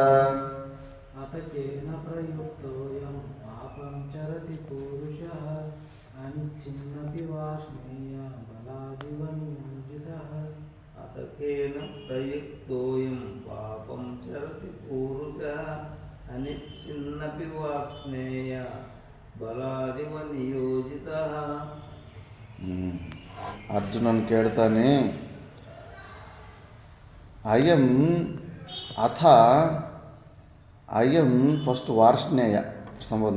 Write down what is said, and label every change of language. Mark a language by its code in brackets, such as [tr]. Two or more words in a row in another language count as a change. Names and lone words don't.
[sa] ಅಥಖೇನ ಪ್ರಯುಕ್ತೋಯಂ ಪಾಪಂ ಚರತಿ ಪುರುಷಃ ಅನಿಚ್ಛನ್ನಪಿ ವಾರ್ಷ್ಣೇಯ ಬಲಾದಿವ ನಿಯೋಜಿತಃ. ಅಥಖೇನ ಪ್ರಯುಕ್ತೋಯಂ ಪಾಪಂ ಚರತಿ ಪುರುಷಃ ಅನಿಚ್ಛನ್ನಪಿ ವಾರ್ಷ್ಣೇಯ ಬಲಾದಿವ ನಿಯೋಜಿತಃ. [kn] ಅರ್ಜುನನ್ ಕೇಳ್ತಾನೆ, ಅಯಂ ಫಸ್ಟ್ ವಾರ್ಷ್ಣೇಯ ಸಂಬೋಧನೆ.